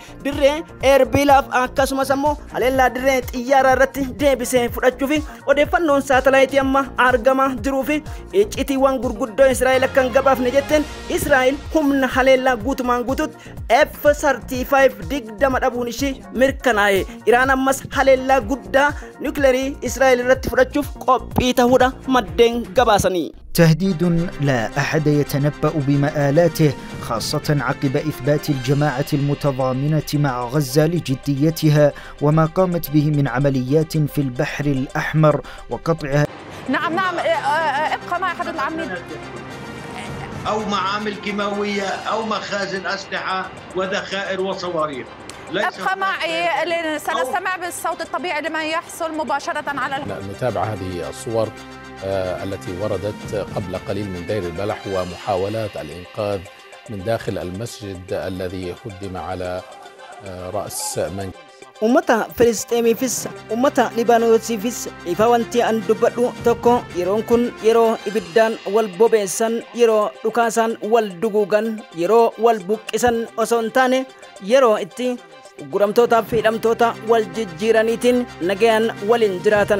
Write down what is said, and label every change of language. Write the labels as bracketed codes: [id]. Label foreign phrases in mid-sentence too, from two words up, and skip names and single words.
[om] Dirree Erbilaaf akkasumas ammoo haleellaa dirree xiyyaaraa irratti deebisee fudhachuu fi odeeffannoon saatalaayitii amma argamaa jiruu fi iccitiiwwan gurguddoo Israa'el akkan gabaafne jetteen Israa'el humna haleellaa guutumaan guututti F-35 digdama dhabuun ishii mirkanaa'e. Iraan ammas haleellaa guddaa niwukileerii Israa'el irratti fudhachuuf qophii ta'uudha maddeen gabaasanii. [ar] تهديد لا أحد يتنبأ بمآلاته خاصة عقب إثبات الجماعة المتضامنة مع غزة لجديتها وما قامت به من عمليات في البحر الأحمر وقطعها. نعم ابقى معي حضرة العميد. أو معامل كيماوية أو مخازن أسلحة وذخائر وصواريخ. ابقى معي سنستمع بالصوت الطبيعي لما يحصل مباشرة على نتابع هذه الصور التي وردت قبل قليل من دير البلح ومحاولات الإنقاذ من داخل المسجد الذي هدم على رأس من [om] ummata Filisxeemiifis ummata Libaanoosiifis ifa wanti an dubbadhu tokko yeroon kun yeroo ibiddaan wal bobeessan yeroo dhukaasan wal duguugan yeroo wal buqqisan osoo hin taane yeroo itti guramtootaa fi hidhamtoota wal jijjiiraniitiin nagayaan waliin jiraatan.